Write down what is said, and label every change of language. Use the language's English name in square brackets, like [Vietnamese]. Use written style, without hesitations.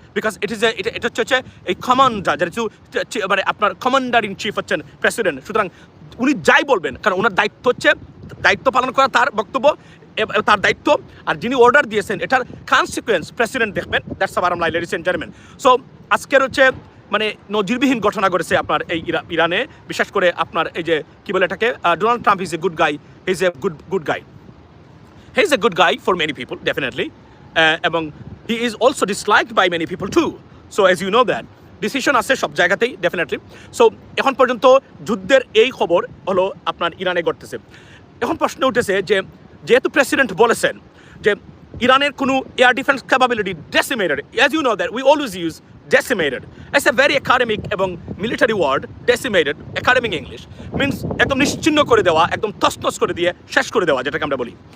[Bangla] Because এটা হচ্ছে এই কমান্ডার, যেহেতু আপনার কমান্ডার ইন চিফ হচ্ছেন প্রেসিডেন্ট, সুতরাং উনি যাই বলবেন, কারণ ওনার দায়িত্ব হচ্ছে দায়িত্ব পালন করা, তার বক্তব্য, তার দায়িত্ব। আর যিনি অর্ডার দিয়েছেন এটার কনসিকুয়েন্স প্রেসিডেন্ট দেখবেন। [English] That's the bottom line, ladies and gentleman. [Bangla] So আজকের হচ্ছে নজিরবিহীন ঘটনা ঘটেছে আপনার এই ইরানে। বিশেষ করে আপনার এই যে কি বলে এটাকে, [English] Donald Trump is a good guy, is a good guy. He is a good guy for many people, definitely. এবং he is also disliked by many people too. So as you know that, decision [Bangla] আছে সব জায়গাতেই, [English] definitely. [Bangla] So এখন পর্যন্ত যুদ্ধের এই খবর হলো আপনার ইরানে ঘটতেছে। এখন প্রশ্ন উঠেছে যে যেহেতু প্রেসিডেন্ট বলেছেন যে ইরানের কোনো air defence capability ডেসিমেটেড, [English] as you know that we always use decimated. It's a very academic এবং military word, decimated, academic English, means [Bangla] একদম নিশ্চিহ্ন করে দেওয়া, একদম তছনছ করে দিয়ে শেষ করে দেওয়া, যেটাকে আমরা বলি।